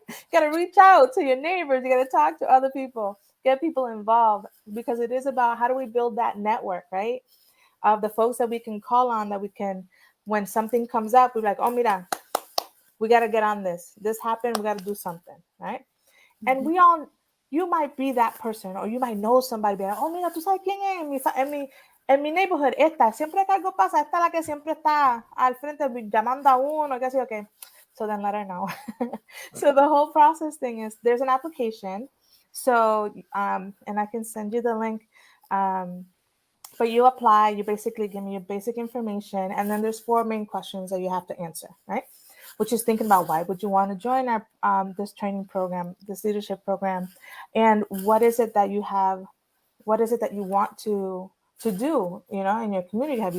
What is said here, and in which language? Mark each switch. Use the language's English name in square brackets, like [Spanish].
[English] You got to reach out to your neighbors. You got to talk to other people, get people involved, because it is about how do we build that network, right? Of the folks that we can call on, that we can, when something comes up, we're like, oh, mira, we got to get on this. This happened. We got to do something, right? And you might be that person, or you might know somebody, be like, oh, [Spanish] mira, tú sabes quién es en mi neighborhood, siempre que algo pasa, esta la que siempre está al frente llamando a uno, qué sé yo qué. [English] So then let her know. So the whole process thing is, there's an application. So, and I can send you the link. But you apply, you basically give me your basic information, and then there's 4 main questions that you have to answer, right? Which is thinking about, why would you want to join our this training program, this leadership program, and what is it that you want to do, in your community?